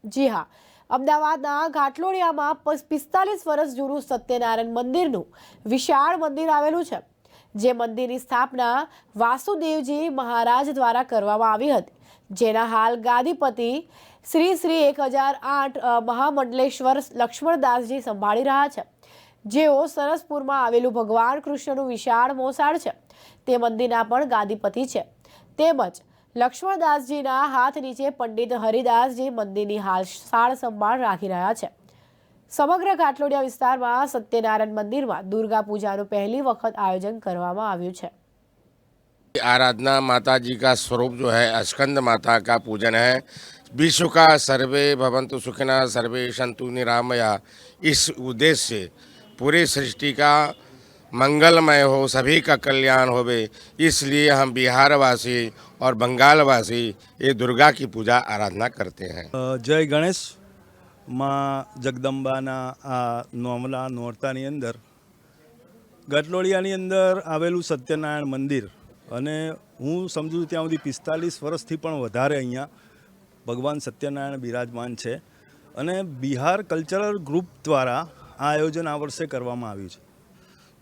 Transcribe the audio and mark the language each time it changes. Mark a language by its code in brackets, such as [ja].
[gu] જી હા, અમદાવાદના ઘાટલોડિયામાં 45 વર્ષ જૂનું સત્યનારાયણ મંદિરનું વિશાળ મંદિર આવેલું છે, જે મંદિરની સ્થાપના વાસુદેવજી મહારાજ દ્વારા કરવામાં આવી હતી, જેના હાલ ગાદીપતિ શ્રી શ્રી 1008 મહામંડલેશ્વર લક્ષ્મણદાસજી સંભાળી રહ્યા છે, જેઓ સરસપુરમાં આવેલું ભગવાન કૃષ્ણનું વિશાળ મોસાળ છે તે મંદિરના પણ ગાદીપતિ છે। તેમજ લક્ષ્મણદાસજીના હાથ નીચે પંડિત હરિદાસજી મંદિરની હાલ સાળ સંભાળ રાખી રહ્યા છે। સમગ્ર ઘાટલોડિયા વિસ્તારમાં સત્યનારાયણ મંદિરમાં દુર્ગા પૂજાનું પહેલી વખત આયોજન કરવામાં આવ્યું છે। [hi] आराधना माता जी का स्वरूप जो है स्कंद माता का पूजन है। विश्व का [sa] सर्वे भवन्तु सुखिनः सर्वे सन्तु निरामया, [hi] इस उद्देश्य से पूरी सृष्टि का मंगलमय हो, सभी का कल्याण होवे, इसलिए हम बिहारवासी और बंगालवासी ये दुर्गा की पूजा आराधना करते हैं। जय गणेश। [gu] माँ जगदम्बाना आ नोमला नोरतानी अंदर घाटलोडियानी अंदर आवेलू सत्यनारायण मंदिर અને હું સમજુ છું ત્યાં સુધી 45 વર્ષથી પણ વધારે અહીંયા ભગવાન સત્યનારાયણ બિરાજમાન છે અને બિહાર કલ્ચરલ ગ્રુપ દ્વારા આ આયોજન આ વર્ષે કરવામાં આવ્યું છે।